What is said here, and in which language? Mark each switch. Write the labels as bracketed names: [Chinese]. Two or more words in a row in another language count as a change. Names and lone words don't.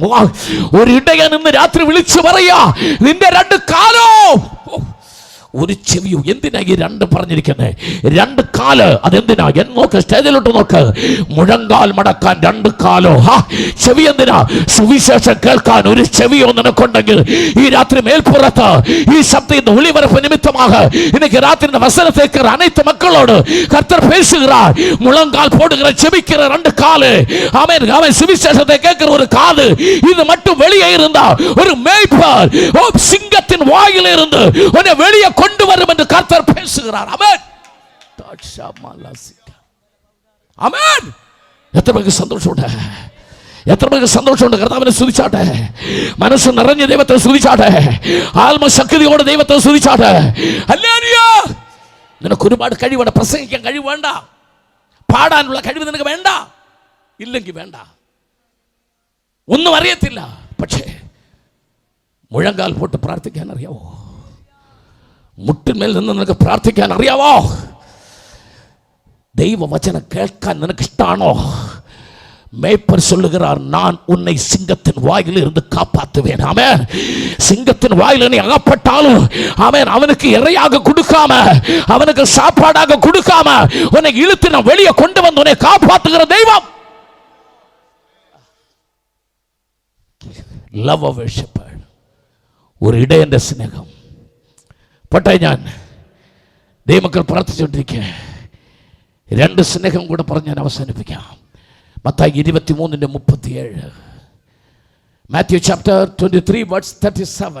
[Malayalam] ഒരു ഇടയൻ ഇന്ന് രാത്രി വിളിച്ചു പറയാ, നിന്റെ 2 കാലോ ഒരു ചെവിയോ. എന്തിനാ ഈ 2 പറഞ്ഞിരിക്കുന്നത്? 2 കാല് അതെന്തിനാ? നോക്ക്, സ്റ്റേജിലോട്ട് നോക്ക്. മുഴങ്കാൽ മടക്കാൻ 2 കാലോ. ചെവി എന്തിനാ? സുവിശേഷം കേൾക്കാൻ ഒരു ചെവിയോ നിനക്കുണ്ടെങ്കിൽ ഈ രാത്രി മേൽപ്പുറത്ത് ഈ ശബ്ദം ഒളിവരപ്പ് നിമിത്തமாக [Tamil] இன்னைக்கு ராத்திரி இந்த வசனத்தை கேட்கிற அனைத்து மக்களோடு கர்த்தர் பேசுகிறார். முழங்கால் போடுகிற செபிக்கிற 2 காலு. ஆமென். அவன் சுவிசேஷத்தை கேட்கிற ஒரு காது. இது மட்டும் வெளியே இருந்தா ஒரு மேய்ப்பர் சிங்கத்தின் வாயிலே இருந்து உன்னை வெளியே கொண்டு வரும் என்று கர்த்தர் பேசுகிறார். ஆமென். [Malayalam] ആമേൻ. എത്ര പേർക്ക് സന്തോഷമുണ്ട്? കർത്താവിനെ സ്തുതിച്ചാട്ടെ. മനസ്സ് നിറഞ്ഞ ദൈവത്തെ സ്തുതിച്ചാട്ടെ. ആത്മശക്തിയോടെ ദൈവത്തെ സ്തുതിച്ചാട്ടെ. ഹല്ലേലൂയ. നിനക്ക് ഒരുപാട് കഴിവുണ്ട്, പ്രസംഗിക്കാൻ കഴിവ് വേണ്ട, പാടാനുള്ള കഴിവ് നിനക്ക് വേണ്ട, ഇല്ലെങ്കിൽ വേണ്ട, ഒന്നും അറിയത്തില്ല, പക്ഷേ മുഴങ്കാൽ പോട്ട് പ്രാർത്ഥിക്കാൻ അറിയാവോ? മുട്ടിന്മേൽ നിന്ന് നിനക്ക് പ്രാർത്ഥിക്കാൻ അറിയാവോ? ദൈവവചനം കേൾക്കാൻ നിനക്ക് ഇഷ്ടമാണോ? [Tamil] மேய்ப்பர் சொல்லுகிறார், நான் உன்னை சிங்கத்தின் வாயில் இருந்து காப்பாற்றுவேன். ஆமென். சிங்கத்தின் வாயில் நீ அகப்பட்டாலும் ஆமென், அவனுக்கு இரையாக கொடுக்காம, அவனுக்கு சாப்பாடாக கொடுக்காம உன்னை இழுத்து நான் வெளியே கொண்டு வந்து உன்னை காப்பாற்றுகிற தெய்வம். [English] love of a shepherd, [Malayalam] ഒരു ഇടയന്റെ സ്നേഹം. പട്ടെ ഞാൻ ദൈവമക്കൾ പ്രാർത്ഥിച്ചുകൊണ്ടിരിക്കുക, രണ്ട് സ്നേഹം കൂടെ പറഞ്ഞ് ഞാൻ അവസാനിപ്പിക്കാം. മത്തായി 23:37, മാത്യു [English] chapter 23 verse 37.